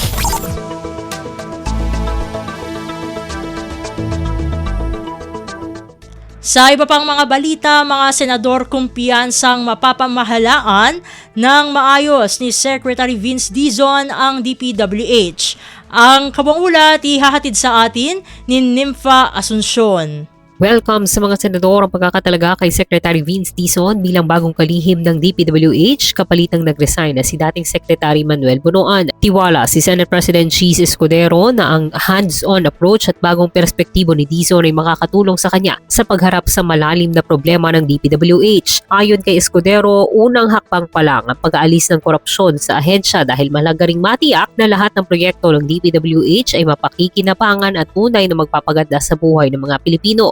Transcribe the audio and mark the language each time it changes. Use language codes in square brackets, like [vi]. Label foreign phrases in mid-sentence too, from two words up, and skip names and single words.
[tl] Sa iba pang mga balita, mga senador kumpiyansang mapapamahalaan ng maayos ni Secretary Vince Dizon ang DPWH. Ang kabuang ulat ihahatid sa atin ni Nympha Asuncion. Welcome sa mga senador ang pagkakatalaga kay Secretary Vince Dizon bilang bagong kalihim ng DPWH kapalitang nag-resign na si dating Secretary Manuel Bunoan. Tiwala si Senate President Cheese Escudero na ang [en] hands-on approach [tl] at bagong perspektibo ni Dizon ay makakatulong sa kanya sa pagharap sa malalim na problema ng DPWH. Ayon kay Escudero, unang hakbang pa lang ang pag-aalis ng korupsyon sa ahensya dahil mahalaga ring matiyak na lahat ng proyekto ng DPWH ay mapakikinabangan at tunay na magpapaganda sa buhay ng mga Pilipino.